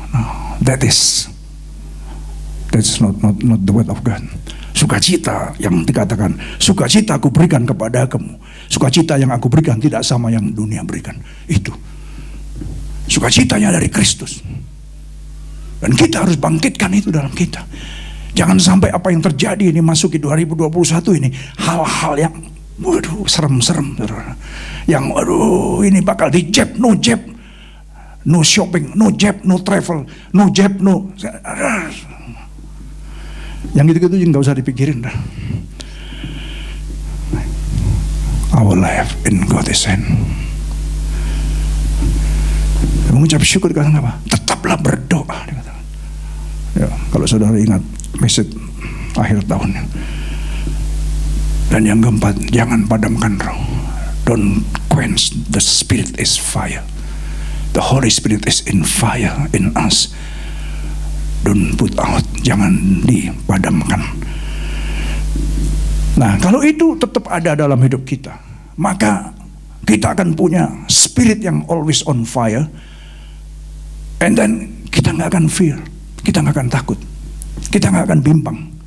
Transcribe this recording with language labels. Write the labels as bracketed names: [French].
[English] No, that's not the word of God. [Indonesian] Sukacita yang dikatakan, sukacita aku berikan kepada kamu. Sukacita yang aku berikan tidak sama yang dunia berikan. Itu sukacitanya dari Kristus. Dan kita harus bangkitkan itu dalam kita. Jangan sampai apa yang terjadi ini masuk ke 2021 ini, hal-hal yang waduh serem-serem, yang waduh ini bakal dijab, no jab, no shopping, no jab, no travel, no jab, no. Yang gitu-gitu nggak usah dipikirin dah. [English] Our life in God's hand. [Indonesian] Mengucap syukur dikatakan apa? Tetaplah berdoa dikatakan. Ya, kalau saudara ingat message akhir tahun. Dan yang keempat, jangan padamkan roh. [English] Don't quench the spirit is fire. The Holy Spirit is in fire in us. Don't put out, jangan dipadamkan. [Indonesian] Nah, kalau itu tetap ada dalam hidup kita, maka kita akan punya spirit yang always on fire. And then kita nggak akan fear, kita nggak akan takut, kita nggak akan bimbang.